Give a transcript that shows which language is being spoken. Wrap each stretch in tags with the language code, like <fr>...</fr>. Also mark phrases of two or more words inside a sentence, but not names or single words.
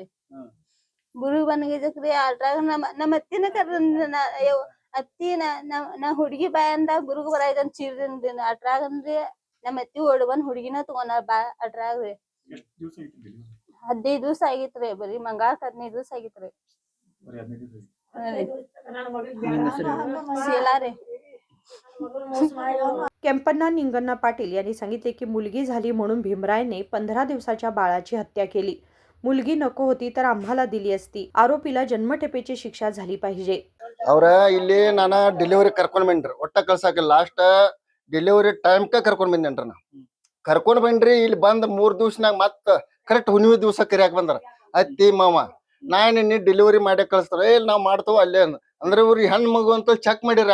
<kn>ಬುರ್ಗ ಬಂದಿದ್ದಕ್ರಿ ಅದ್ರಾಗ ನಮ್ಮ ಅತ್ತಿನ ಅತ್ತಿ ನಾ ಹುಡುಗಿ ಬಾಯಂದ ಬುರ್ಗ ಬರಾಯ್ದಂತ ಚೀರ್ದನ್ರಿ. ಅದ್ರಾಗನ್ರಿ ನಮ್ಮ ಅತ್ತಿ ಓಡ್ ಬಂದ್ ಹುಡುಗಿನ ತಗೊಂಡಾರ ಅದ್ರಾಗ್ರಿ. 15 ದಿವ್ಸ ಆಗಿತ್ರಿ. ಬರೀ ಮಂಗಾಳಕ್ 15 ದಿವ್ಸ ಆಗಿತ್ರಿ. ಶೀಲಾರಿ.</kn> <mr>केम्पन्ना निंगण्णा पाटील यांनी सांगितले की मुलगी झाली म्हणून भीमरायने 15 दिवसाच्या बाळाची हत्या केली. मुलगी नको होती तर आम्हाला दिली असती. आरोपीला जन्मठेपेची शिक्षा झाली पाहिजे.</mr> <kn>ಅವ್ರ ಇಲ್ಲಿ ನಾನು ಡೆಲಿವರಿ ಕರ್ಕೊಂಡ್ ಬಂದ್ರಿ, ಒಟ್ಟ ಕಳ್ಸಾಕ</kn> <en>last delivery</en> <kn>ಟೈಮ್ಕ ಕರ್ಕೊಂಡ್ ಬಂದೇನ್ರಿ. ನಾ ಕರ್ಕೊಂಡ್ ಬಂದ್ರಿ, ಇಲ್ಲಿ ಬಂದ್ 3 ದಿವ್ಸನಾಗ ಮತ್ತ ಕರೆಕ್ಟ್ ಹುಣ್ಣಿಮೆ ದಿವ್ಸ ಕರಿಯಾಕ ಬಂದಾರ ಅತ್ತಿ ಮಾವ. ನಾನ್ ಡೆಲಿವರಿ ಮಾಡಿ ಕಳಿಸ್ತಾರ, ನಾವ್ ಮಾಡ್ತೇವ ಅಲ್ಲೇ ಅಂದ್ರೆ ಇವ್ರಿಗೆ ಹೆಣ್ ಮಗು ಅಂತ ಚೆಕ್ ಮಾಡಿರಿ.</kn>